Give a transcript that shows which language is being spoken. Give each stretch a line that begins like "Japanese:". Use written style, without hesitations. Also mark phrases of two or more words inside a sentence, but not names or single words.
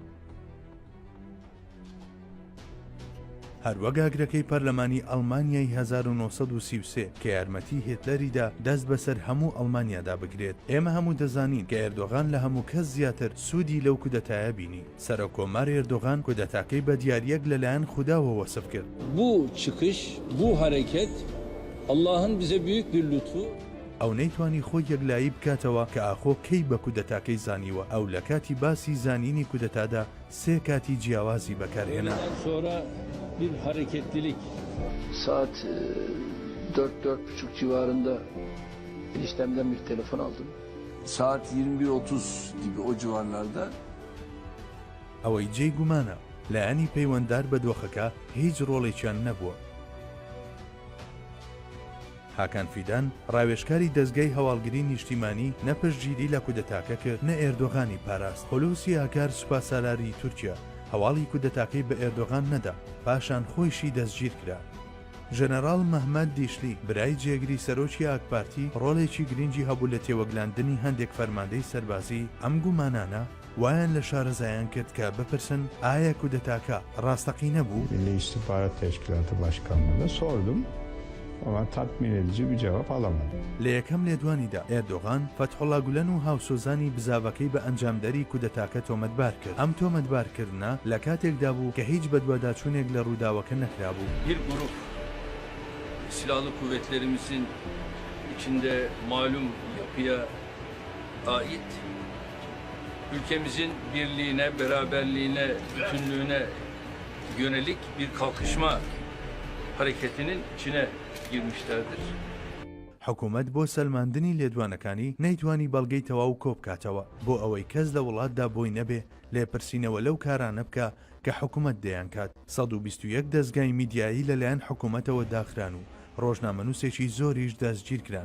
Central Kurdish: هەروەک ئاگرەکەی پەرلەمانی ئەڵمانیای 1933 کە یارمەتی هێتلەریدا دەست بەسەر هەموو ئەڵمانیادا بگرێت. ئێمە هەموو دەزانین کە ئێردۆغان لە هەموو کەس زیاتر سوودی لەو کودەتایە بینی. سەرۆکۆمار ئێردۆغان کودەتاکەی بە دیاریەک لەلایەن خوداوە وەسف کرد.
Turkish: Bu çıkış, bu hareket Allah'ın bize büyük bir lütfu.
Central Kurdish: ئەو نەیتوانی خۆی یەکلایی بکاتەوە کە ئاخۆ کەی بە کودەتاکەی زانیوە. ئەو لە کاتی باسی زانینی کودەتادا سێ کاتی جیاوازی بەکارهێنا.
Turkish: Sonra bir hareketlilik. Saat 4-4.30 civarında eniştemden bir telefon aldım. Saat 21:30 gibi o civarlarda.
Central Kurdish: ئەوەی جێی گومانە لایەنی پەیوەنددار بە دۆخەکە هیچ ڕۆڵێکیان نەبووە. هاکان فیدان ڕاوێژکاری دەستگای هەواڵگری نیشتیمانی نەپشتگیری لە کودەتاکە کرد، نە ئێردۆغانی پاراست. هۆلوسی ئاکار سوپاسالاری تورکیا هەواڵی کودەتاکەی بە ئێردۆغان نەدا، پاشان خۆیشی دەستگیر کرا. ژەنەڕاڵ مەحمەد دیشلی برای جێگری سەرۆکی ئاکپارتی ڕۆڵێکی گرنگی هەبوو لە تێوەگلاندنی هەندێک فەرماندەی سەربازی. ئەم گومانانە وایان لە شارەزایان کرد کە بپرسن ئایا کودەتاکە ڕاستەقی نەبوو؟
Turkish: Milli İstihbarat Teşkilatı Başkanlığı'na sordum. Ama tatmin edici bir cevap alamadım.
Central Kurdish: لە یەکەم لێدوانیدا ئێردۆغان فەتحوڵا گولەن و هاوسۆزانی بزاوەکەی بە ئەنجامدەری کودەتاکە تۆمەتبار کرد. ئەم تۆمەتبارکردنە لە کاتێکدا بوو کە هیچ بەدواداچوونێک لە ڕووداوەکە نەکرابوو.
Turkish: Bir grup silahlı kuvvetlerimizin içinde malum yapıya ait ülkemizin birliğine, beraberliğine, bütünlüğüne yönelik bir kalkışma hareketinin içine girmişlerdir.
Central Kurdish: حکوومەت بۆ سەلماندنی لێدوانەکانی نەیتوانی بەڵگەی تەواو کۆ بکاتەوە بۆ ئەوەی کەس لە وڵاتدا بۆی نەبێ لێپرسینەوە لەو کارانە بکە کە حکوومەت دەیان کات. 121 دەستگای میدیایی لەلایەن حکوومەتەوە داخران و ڕۆژنامەنووسێکی زۆریش دەستگیر کران.